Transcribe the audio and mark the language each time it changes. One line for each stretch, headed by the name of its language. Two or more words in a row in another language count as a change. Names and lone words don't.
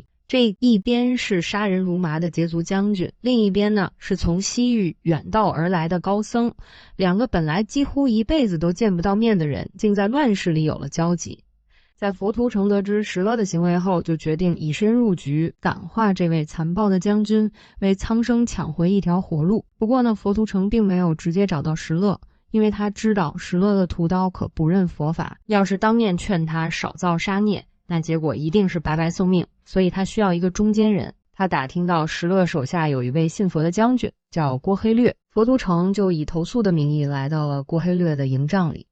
Chinese: 這一邊是殺人如麻的羯族將軍，另一邊呢是從西域遠道而來的高僧。2個本來幾乎一輩子都見不到面的人，竟在亂世裡有了交集。在佛图澄得知石勒的行為後，就決定以身入局，感化這位殘暴的将軍，為蒼生搶回一條活路。不過呢，佛圖澄並沒有直接找到石勒，因為他知道石勒的屠刀可不認佛法，要是當面勸他少造殺孽，那結果一定是白白送命，所以他需要一個中間人。他打听到石勒手下有一位信佛的将軍叫郭黑略，佛圖澄就以投宿的名義來到了郭黑略的营帐裡。